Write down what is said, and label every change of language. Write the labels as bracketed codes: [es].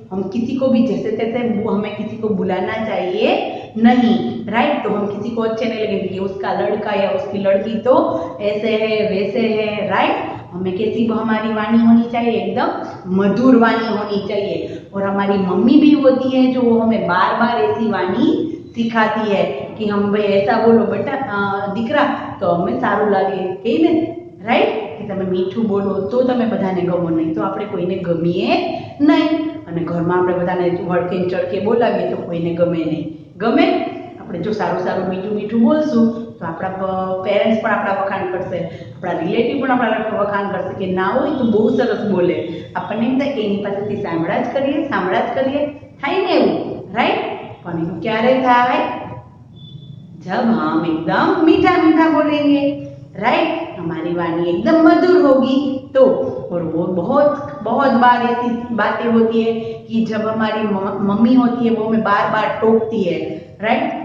[hi] हम किसी को भी जैसे तैसे हमें किसी को बुलाना चाहिए नहीं, राइट। तो हम किसी को अच्छे नहीं लगेंगे कि उसका लड़का या उसकी लड़की तो ऐसे है वैसे है, राइट। हमें कैसी हमारी वाणी होनी चाहिए? एकदम मधुर वाणी होनी चाहिए। और हमारी मम्मी भी होती है जो हमें बार बार ऐसी वाणी सिखाती है कि हम भाई ऐसा बोलो बेटा [gu] દીકરા તો અમે સારું લાગે, કહી ને, રાઈટ। કે તમે મીઠું બોલો તો તમે બધાને ગમો, નહીં તો આપણે કોઈને ગમીએ નહીં। અને ઘરમાં આપણે બધાને વળકે ચળકે બોલાવીએ તો કોઈને ગમે નહીં। ગમે આપણે જો સારું સારું મીઠું મીઠું બોલશું તો આપણા પેરેન્ટ્સ પણ આપણા વખાણ કરશે, આપણા રિલેટિવ પણ આપણા વખાણ કરશે કે ના હોય તો બહુ સરસ બોલે। આપણને એમ થાય કે એની પાસેથી સાંભળા જ કરીએ, થાય ને એવું, રાઈટ। પણ એવું ક્યારે થાય? [hi] जब हम एकदम मीठा मीठा बोलेंगे, राइट। हमारी वाणी एकदम मधुर होगी तो। और वो बहुत बहुत बार ऐसी बातें होती है कि जब हमारी मम्मी होती है वो हमें बार बार टोकती है, राइट।